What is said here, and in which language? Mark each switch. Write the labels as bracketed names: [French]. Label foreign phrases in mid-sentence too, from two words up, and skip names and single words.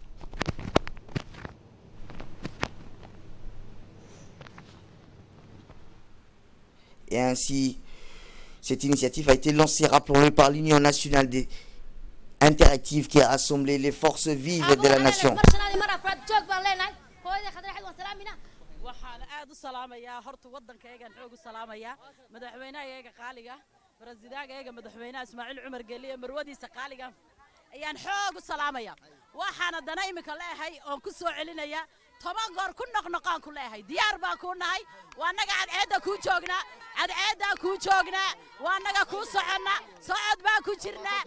[French] Et ainsi, cette initiative a été lancée, rappelons-le, par l'Union nationale interactive qui a rassemblé les forces vives de la nation. [Somali] waxaan aad u salaamayaa horta waddankaygan xoog u salaamayaa madaxweynahayaga qaaliga barasidaagayaga madaxweynaha Ismaaciil Cumar Geliye marwadiisa qaaliga ayaan xoog u salaamayaa waxaan haddana imika leeyahay oon ku soo celinayaa 10 goor ku noqnoqaan ku leeyahay diyaar baan ku nahay waa naga cadceedda ku joognaa waa naga ku soconna socod baan ku jirnaa